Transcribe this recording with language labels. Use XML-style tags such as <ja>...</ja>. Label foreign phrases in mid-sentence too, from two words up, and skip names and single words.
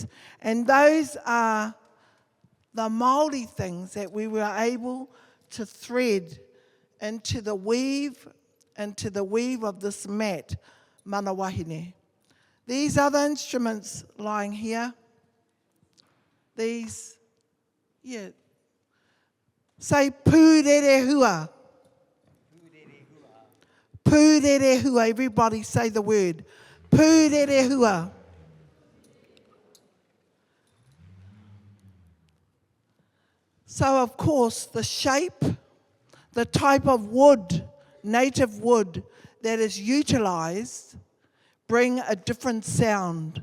<en>And those are the Māori things that we were able to thread into the weave of this mat, Mana Wahine. These other instruments lying here, these, say</en> <mi>pūrere hua. Pūrere hua,</mi> <en>everybody say the word.</en> <mi>Pūrerehua.</mi> <en>So of course the shape, the type of wood, native wood that is utilised bring a different sound.</en>